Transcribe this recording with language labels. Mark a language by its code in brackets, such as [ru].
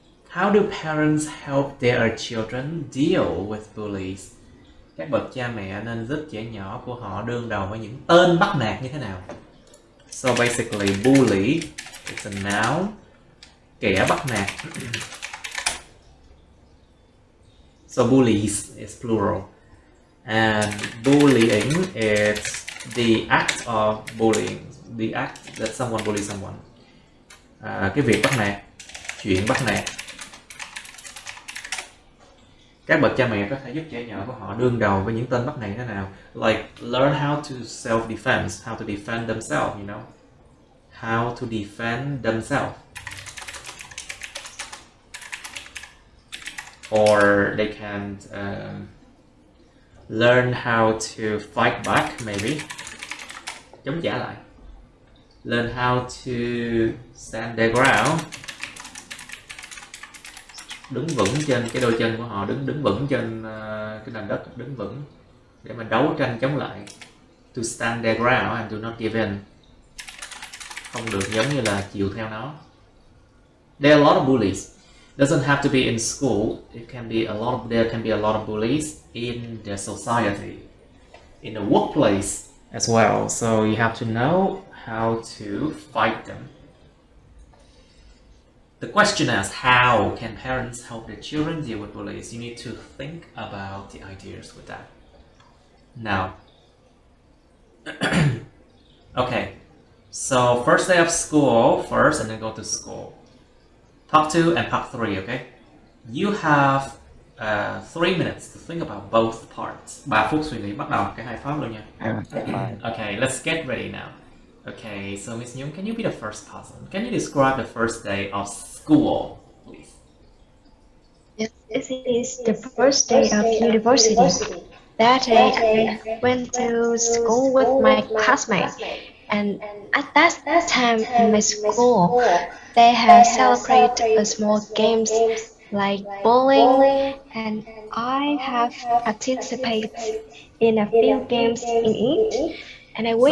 [en] How do parents help their children deal with bullies? [vi] Các bậc cha mẹ nên giúp trẻ nhỏ của họ đương đầu với những tên bắt nạt như thế nào? [en] So basically, bully is a noun. [vi] Kẻ bắt nạt. [en] So bullies is plural. And bullying is the act of bullying, the act that someone bullies someone. [vi] Cái việc bắt nạt, chuyện bắt nạt. Các bậc cha mẹ có thể giúp trẻ nhỏ của họ đương đầu với những tên bắt nạt thế nào. [en] Like learn how to self-defense, how to defend themselves, you know. How to defend themselves. Or they can learn how to fight back, maybe. [vi] Chống trả lại. [en] Learn how to stand their ground. [vi] Đứng vững trên cái đôi chân của họ, đứng vững trên cái nền đất, đứng vững để mà đấu tranh chống lại. [en] To stand their ground and do not give in. [vi] Không được giống như là chịu theo nó. [en] There are a lot of bullies. Doesn't have to be in school. It can be a lot of, there can be a lot of bullies in the society, in the workplace as well. So you have to know how to fight them. The question is, how can parents help their children deal with bullies? You need to think about the ideas with that. Now, okay, so first day of school first and then go to school. Part 2 and part 3, okay? You have 3 minutes to think about both parts. [vi] 3 phút suy nghĩ, bắt đầu cả hai pháp luôn nha. [en] Okay, let's get ready now. Okay, so Miss Nhung, can you be the first person? Can you describe the first day of school, please? Yes, it is the first day of university. That day, I went to school with my classmates, and at that time in my school, they have celebrated a small games like bowling, and I have participated in a few games in it, and I win.